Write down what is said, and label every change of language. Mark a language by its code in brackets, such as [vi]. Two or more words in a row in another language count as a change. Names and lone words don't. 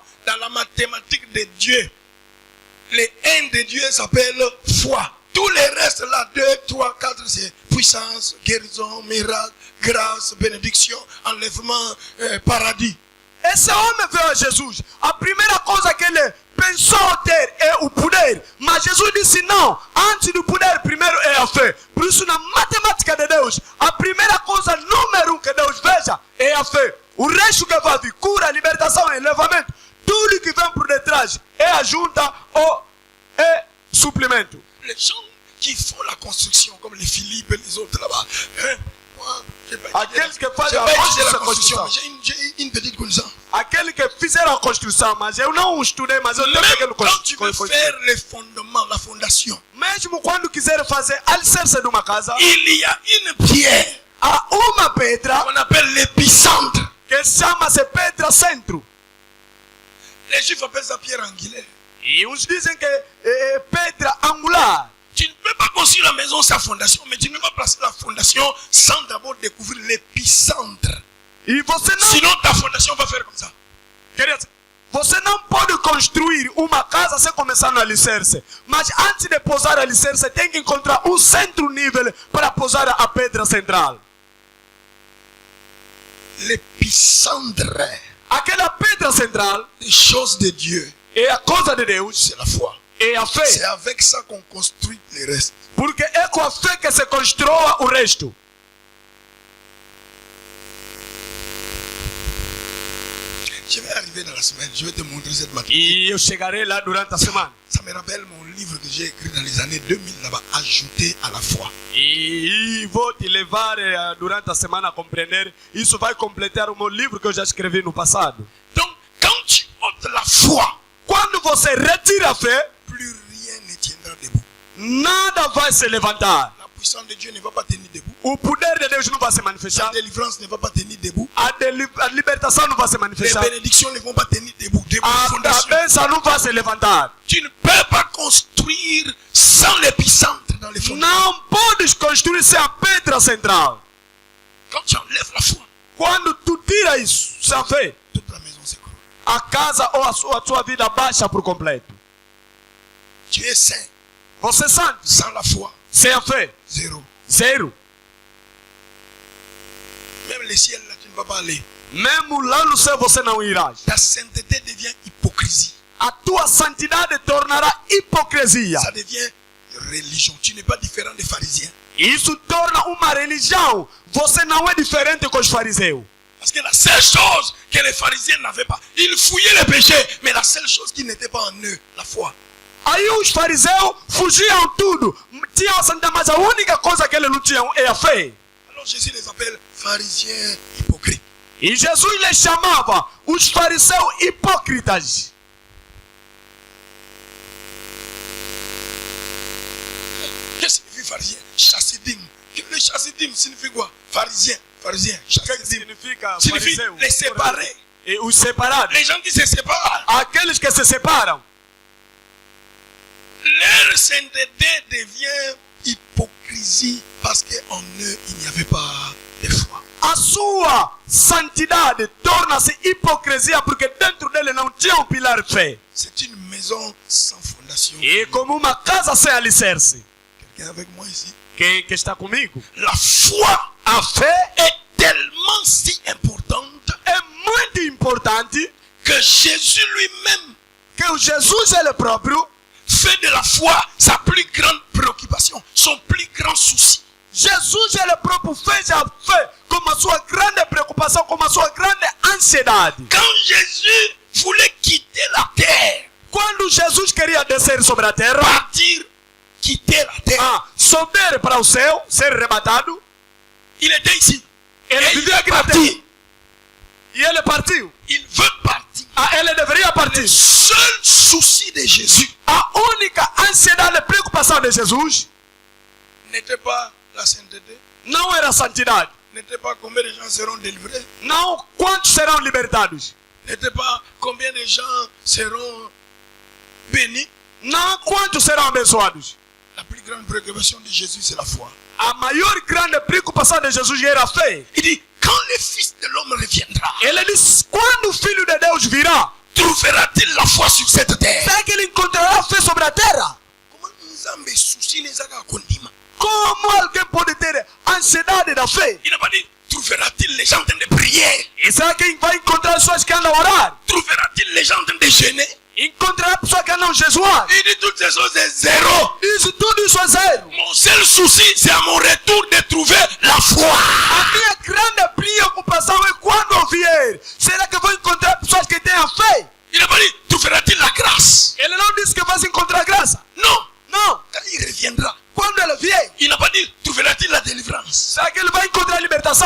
[fr] Dans la mathématique de Dieu, le 1 de Dieu s'appelle foi. Tous les restes là, 2, 3, 4, c'est puissance, guérison, miracle, grâce, bénédiction, enlèvement, paradis. [pt] Esse homem veio a Jesus. A primeira coisa que ele pensou ter é o poder. Mas Jesus disse não. Antes do poder, primeiro é a fé. Por isso, na matemática de Deus, a primeira coisa, número 1 que Deus veja é a fé. O resto que vai vir, cura, libertação, elevamento, tudo que vem por detrás é a junta ou é suplemento. [fr] Les gens qui font la construction, comme les Philippe et les autres là-bas, hein, moi, j'ai pas [pt] Aqueles que [fr] étudié [pt] fazem a [fr] la [pt] construção. [fr] construction, mais j'ai une petite connaissance. [pt] Aqueles que fizeram a construção, mas eu não estudei, mas eu tenho [fr] Même [pt] pequeno [fr] quand tu veux [pt] construção. [fr] faire les fondements, la fondation, [pt] Mesmo quando quiser fazer alicerce de uma casa, [fr] il y a une pierre [pt] há uma pedra [fr] qu'on appelle l'épicentre. [pt] que chama-se pedra centro. [fr] Les Juifs appellent ça pierre angulaire. [pt] E uns dizem que é pedra angular. [fr] Tu ne peux pas construire la maison sans fondation, mais tu ne peux pas placer la fondation sans d'abord découvrir l'épicentre. [pt] E você não, [fr] Sinon, ta fondation va faire comme ça. [pt] querido, você não pode construir uma casa sem começar no alicerce. Mas antes de pousar o alicerce, tem que encontrar um centro nível para pousar a pedra central. [fr] L'épicentre [pt] Aquela pedra central [fr] des choses de Dieu, [pt] é a coisa de Deus, [fr] c'est la foi. [pt] é a [fr] C'est [pt] fé. [fr] avec ça qu'on construit les restes. [pt] Porque é com a fé que se constrói o resto. [fr] Je vais arriver dans la semaine, je vais te montrer cette maquette. [pt] E eu chegarei lá durante a semana. [fr] Ça me rappelle mon livre que j'ai écrit dans les années 2000 là-bas, Ajouté à la foi. [pt] E vou te levar durante a semana a compreender. Isso vai completar o meu livro que eu já escrevi no passado. [fr] Donc, quand tu ôtes la foi, [pt] Quando você retira a fé, [fr] plus rien ne tiendra debout. [pt] nada vai se levantar. [fr] La puissance de Dieu ne va pas tenir debout. [pt] O poder de Deus não vai se [fr] La [pt] manifestar. [fr] délivrance ne va pas tenir debout. [pt] A libertação não vai se [fr] Les [pt] manifestar. [fr] bénédictions ne vont pas tenir debout. Debout de [pt] A [fr] fondation. [pt] bênção não vai se levantar. [fr] Tu ne peux pas construire sans l'épicentre dans les fondations. [pt] Não podes construir sem a pedra central. [fr] Quand tu enlèves la foi, [pt] Quando tu tira isso, sem a fé, [fr] toute la maison s'écroule. [pt] a casa ou a sua vida baixa por completo. [fr] Tu es saint. [pt] Você é santo. [fr] Sans la foi, [pt] Sem a fé, [fr] zéro. [pt] zero. [fr] Même le ciel là, tu ne vas pas aller. [pt] Mesmo lá no céu você não irá. [fr] Ta sainteté devient hypocrisie. [pt] A tua santidade tornará hipocrisia. [fr] Ça devient religion. Tu n'es pas différent des pharisiens. [pt] Isso torna uma religião. Você não é diferente com os fariseus. [fr] Parce que la seule chose que les pharisiens n'avaient pas, ils fouillaient les péchés, mais la seule chose qui n'était pas en eux, la foi. [pt] Aí os fariseus fugiam tudo. Tinham a santidade, mas a única coisa que eles não tinham é a fé. [fr] Alors Jésus les appelle pharisiens hypocrites. [pt] E Jesus les chamava os fariseus hipócritas. [fr] Qu'est-ce que signifie pharisien? Chassidim. Le chassidim signifie quoi? Pharisien. Pharisien. Chassidim. [pt] Significa [fr] Signifie [pt] fariseu. [fr] les séparés. [pt] E os separados. [fr] Les gens qui se séparent. [pt] Aqueles que se separam. [fr] Leur sainteté devient hypocrisie parce qu'en eux, il n'y avait pas de foi. [pt] A sua santidade torna-se hipocrisia porque dentro dele não tinha um pilar fé. [fr] C'est une maison sans fondation. [pt] E como uma casa sem alicerce. [fr] Quelqu'un avec moi ici? [pt] Quem que está comigo? [fr] La foi [pt] A fé [fr] est tellement si importante [pt] é muito importante [fr] que Jésus lui-même [pt] que o Jesus ele próprio [fr] fait de la foi sa plus grande préoccupation, son plus grand souci. [pt] Jesus ele próprio fez a fé como a sua grande preocupação, como a sua grande ansiedade. [fr] Quand Jésus voulait quitter la terre, [pt] Quando Jesus queria descer sobre a terra, [fr] partir, quitter la terre, [pt] subir para o céu, ser arrebatado, [fr] il était ici. [pt] ele [fr] Et il [pt] vivia [fr] est [pt] aqui na terra. [fr] parti. [pt] E ele partiu. [fr] Il veut partir. [pt] Ele deveria [fr] Le [pt] partir. [fr] seul souci de Jésus [pt] A única ansiedade e preocupação de Jesus [fr] n'était pas la sainteté, [pt] não era a santidade. [fr] n'était pas combien de gens seront délivrés, [pt] Não quantos serão libertados. [fr] n'était pas combien de gens seront bénis. [pt] Não quantos serão abençoados. [fr] La plus grande préoccupation de Jésus, c'est la foi. [pt] A maior grande preocupação de Jesus era a fé. [fr] Il dit, quand le Fils de l'homme reviendra, [pt] Ele disse, quando o Filho de Deus virá, [fr] trouvera-t-il la foi sur cette terre? [pt] será que ele encontrará fé sobre a terra? [fr] Comment nous avons souci les [ln] aga kondima? [pt] Como alguém pode ter ansiedade da fé? [fr] Il n'a pas dit, trouvera-t-il les gens en train de prier? [pt] E será que vai encontrar pessoas que andam a orar? [fr] Trouvera-t-il les gens en train de jeûner? [pt] Encontrará pessoas que andam a jejuar? [fr] Il dit toutes ces choses c'est zéro. [pt] Isso tudo isso é zero. [fr] Mon seul souci, c'est à mon retour de trouver la foi. [pt] A minha grande preocupação é quando eu vier. Será que eu vou encontrar pessoas que têm a fé? [fr] Il n'a pas dit, trouvera-t-il la grâce? [pt] Ele não disse que vai encontrar graça. [fr] Non. [pt] Não. [fr] Quand il reviendra, [pt] Quando ele vier, [fr] il n'a pas dit, trouveras-t-il la délivrance? [pt] será que ele vai encontrar a libertação?